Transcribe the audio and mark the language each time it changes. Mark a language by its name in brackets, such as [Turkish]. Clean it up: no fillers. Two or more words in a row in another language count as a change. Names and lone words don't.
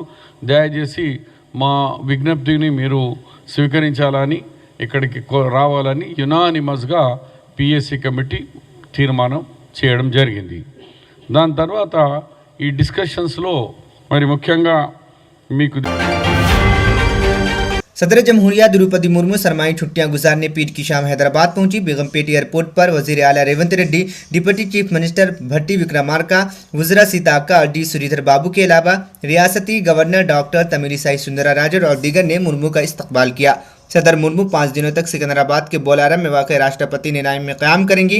[Telugu] దయచేసి మా విజ్ఞప్తిని మీరు స్వీకరించాలని ఇక్కడికి రావాలని యునానిమస్గా పిఎస్సి కమిటీ తీర్మానం చేయడం జరిగింది. దాని తర్వాత ఈ డిస్కషన్స్లో మరి ముఖ్యంగా మీకు [Urdu] صدر جمہوریہ دروپدی مرمو سرمائی چھٹیاں گزارنے پیر کی شام حیدرآباد پہنچی. بیگم پیٹ ایئرپورٹ پر وزیر اعلیٰ ریونت ریڈی, [English] Deputy Chief Minister [Urdu] بھٹی وکرمارکا، وزرا سیتکا اور ڈی شریدھر بابو کے علاوہ ریاستی گورنر ڈاکٹر تملیسائی سندرراجن اور دیگر نے مرمو کا استقبال کیا. صدر مرمو 5 دنوں تک سکندرآباد کے بولارم میں واقع راشٹرپتی نینای میں قیام کریں گی.